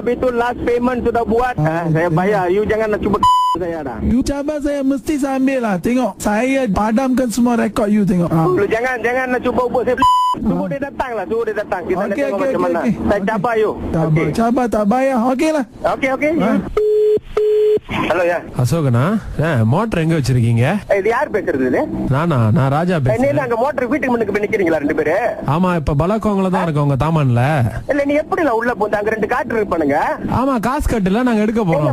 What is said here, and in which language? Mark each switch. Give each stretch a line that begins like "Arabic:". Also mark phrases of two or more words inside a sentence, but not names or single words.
Malay: Habis tu last payment sudah buat. Saya bayar. You jangan nak cuba saya dah. You cabar saya, mesti saya ambil lah. Tengok, saya padamkan semua rekod you tengok. Lu jangan nak cuba ubah saya. Suruh dia datang lah. Kita nak tengok macam mana. Saya cabar you. Cabar tak bayar. Okey lah.
Tamil: Okay. ஹலோ யா அசோகனா மோட்டர் எங்க வச்சிருக்கீங்க? இது யார் பேசுறது? நான் ராஜா பேசுறேன். அங்க மோட்டர் வீட்டுக்கு முன்னுக்கு போய் நிக்கிறீங்களா ரெண்டு பேரு? ஆமா, இப்ப பலகோங்கல தான் இருக்கு உங்க தாமான்ல. இல்ல நீ எப்படில உள்ள போந்து அங்க ரெண்டு காட்டு இருப்பானுங்க? ஆமா, காசு கட்டல நாங்க எடுக்க போறோம்.